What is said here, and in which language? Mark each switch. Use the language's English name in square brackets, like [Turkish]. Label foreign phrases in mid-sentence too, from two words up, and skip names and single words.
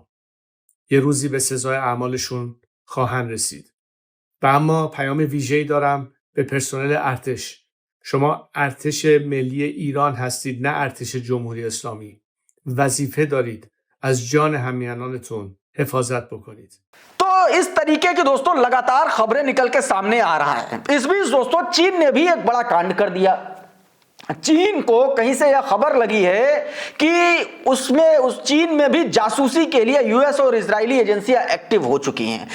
[Persian] یه روزی به سزای اعمالشون خواهند رسید. و اما پیام ویژه‌ای دارم به پرسنل ارتش. شما ارتش ملی ایران هستید، نه ارتش جمهوری اسلامی. وظیفه دارید از جان همیهنانتون حفاظت بکنید. [Hindi] तो इस तरीके की दोस्तों लगातार खबरें निकल के सामने आ रहा है। इस बीच दोस्तों चीन ने भी एक बड़ा कांड कर दिया। चीन को कहीं से यह खबर लगी है कि उस चीन में भी जासूसी के लिए यूएस और इजरायली एजेंसियां एक्टिव हो चुकी हैं।